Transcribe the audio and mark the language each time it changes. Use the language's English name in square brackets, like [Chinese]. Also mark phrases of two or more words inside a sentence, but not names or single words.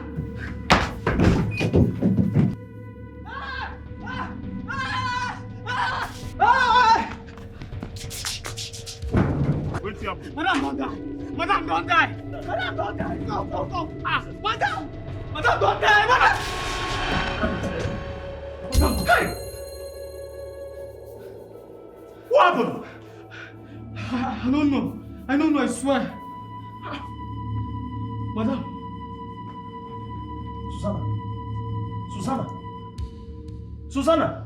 [English] Wait up. Madam, don't die. Madam, don't die. Madam, don't die. Go, go, go. Ah, madam. Madam, don't die. Madam. Madam, die. What happened? I don't know. I don't know, I swear. Madam. Susanna. Susanna.